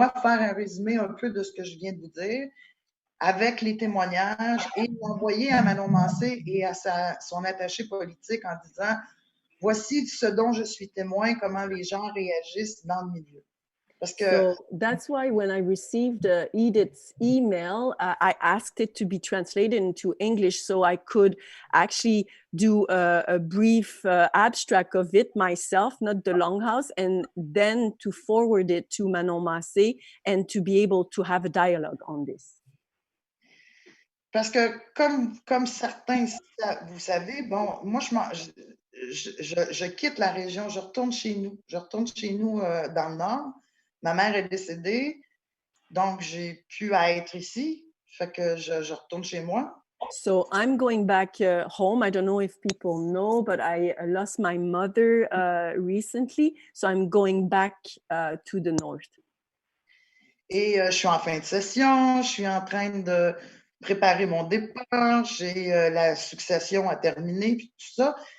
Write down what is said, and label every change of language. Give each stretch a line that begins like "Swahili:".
French: Moi, faire un résumé un peu de ce que je viens de vous dire avec les témoignages et l'envoyer à Manon Massé et à son attaché politique en disant « Voici ce dont je suis témoin, comment les gens réagissent dans le milieu. » Parce que,
English: so that's why when I received Edith's email, I asked it to be translated into English so I could actually do a brief abstract of it myself, not the Longhouse, and then to forward it to Manon Massé and to be able to have a dialogue on this.
French: Parce que comme certains, vous savez, bon, moi, je quitte la région, je retourne chez nous. Je retourne chez nous dans le Nord. Ma mère est décédée, donc j'ai pu être ici. Fait que je retourne chez moi.
English: So I'm going back home. I don't know if people know, but I lost my mother recently. So I'm going back to the north.
French: Et je suis en fin de session, je suis en train de préparer mon départ, j'ai la succession à terminer, puis tout ça.